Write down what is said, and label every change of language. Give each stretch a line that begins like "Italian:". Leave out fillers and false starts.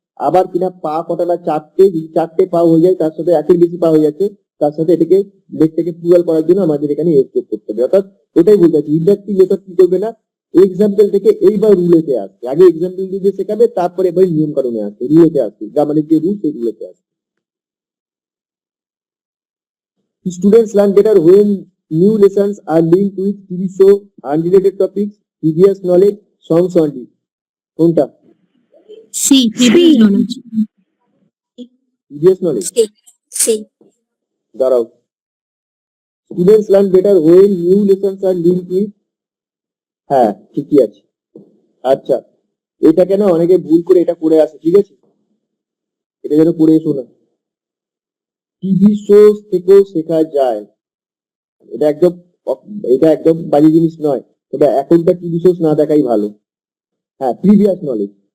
Bangla: আবার কিনা পা কটা না, 4টে, যদি 4টে পা হয়ে যায়, তার সাথে একের বেশি পা হয়ে যাচ্ছে, তার সাথে এটাকে লেগটাকে প্লুরাল করার জন্য আমাদের এখানে এস যোগ করতে হবে। অর্থাৎ এটাই বলতে চাচ্ছি, ইন্ডাকটিভ মেথড কি করবে না, এক্সাম্পল থেকে এইবার রুলেতে আসবে। আগে এক্সাম্পল দিয়ে শেখাবে, তারপরে এবার নিয়ম কানুনে আসবে, রুলেতে আসবে, গ্রামারের যে রুল সেই রুলেতে আসবে।
English: Students learn better when new lessons are linked with TV show, unrelated topics, previous knowledge, songs only।
Bangla: কোনটা?
English: C previous knowledge. Previous knowledge।
Bangla: C. দাঁড়াও,
English: students learn better when new lessons are linked with,
Bangla: হ্যাঁ ঠিকই আছে। আচ্ছা, এটা কেন অনেকে ভুল করে এটা করে আসে, ঠিক আছে, এটা যেন করে এসো না। টিভি শো থেকেও শেখা যায়, এটা একদম বাজে জিনিস নয়, তবে এখনকার টিভি শোস না দেখাই ভালো। হ্যাঁ, প্রিভিয়াস নলেজ।